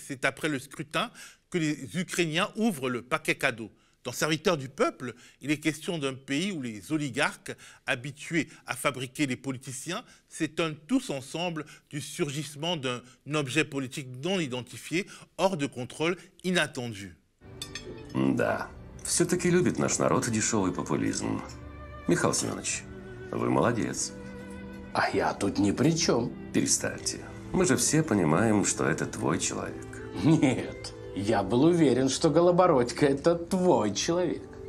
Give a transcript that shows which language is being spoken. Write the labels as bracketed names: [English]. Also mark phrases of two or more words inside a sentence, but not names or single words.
[French] C'est après le scrutin que les Ukrainiens ouvrent le paquet cadeau. Dans Serviteur du peuple, il est question d'un pays où les oligarques, habitués à fabriquer les politiciens, s'étonnent tous ensemble du surgissement d'un objet politique non identifié, hors de contrôle, inattendu. [Russian] Да, все-таки любит наш народ дешевый популизм. Михаил Семенович, вы молодец. А я тут ни при чем. Перестаньте. Мы же все понимаем, что это твой человек. Нет. Я был уверен, что Голобородько – это твой человек.